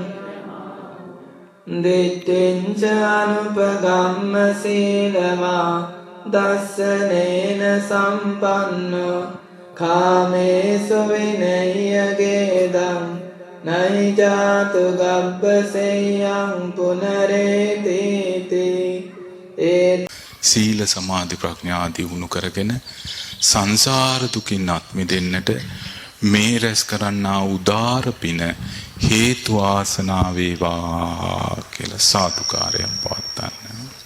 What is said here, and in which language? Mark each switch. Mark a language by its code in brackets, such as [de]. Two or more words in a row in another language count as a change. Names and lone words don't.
[pi] දිට්ඨිංච අනුපගම්ම සීලවා දස්සනේන සම්පන්නෝ කාමේසු විනය්‍යගේදං නයිජාතු ගබ්බසෙයං පුනරේතිති. [si] සීල සමාධි ප්‍රඥා දියුණු කරගෙන සංසාර දුකින් අත් මිදෙන්නට මේ රැස් කරන්නා උදාර පින හේතු ආසනා වේවා කියලා සාදුකාරයක් පවත්වන්න.